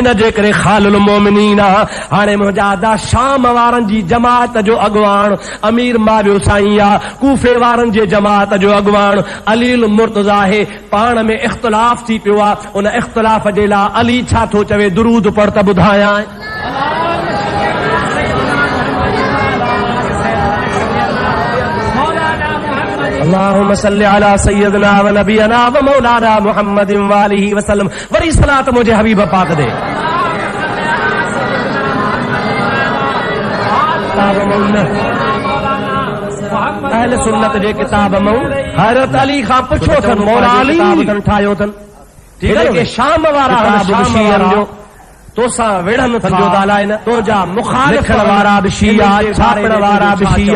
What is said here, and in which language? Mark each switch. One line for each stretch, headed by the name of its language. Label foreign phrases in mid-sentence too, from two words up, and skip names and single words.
Sindhi: इन जे करे
Arabic: خال المؤمنين
Sindhi: आहे। हाणे मुंहिंजा अदा शाम वारनि जी जमात जो अॻवान अमीर मावियो साईं आहे, कूफे वारनि जे जमात जो अॻवान अलील मुर्तज़ा आहे। पाण में इख्तिलाफ थी पियो आहे, उन इख्तिलाफ जे लाइ अली छा थो चवे? दुरूद पढ़ त ॿुधायां।
Arabic: اللهم صل على سيدنا ونبينا ومولانا محمد وآله وسلم.
Sindhi: वरी सलात मुंहिंजे हबीब पाक दे। अहल सुन्नत जे किताब में हज़रत अली खां पुछो अथनि, मौला अली ठाहियो अथनि, ठीक है कि शाम वारा जो तोसां विढ़नि था, तुंहिंजा मुखालिफ़ वारा बि शिया, छापण वारा बि शिया।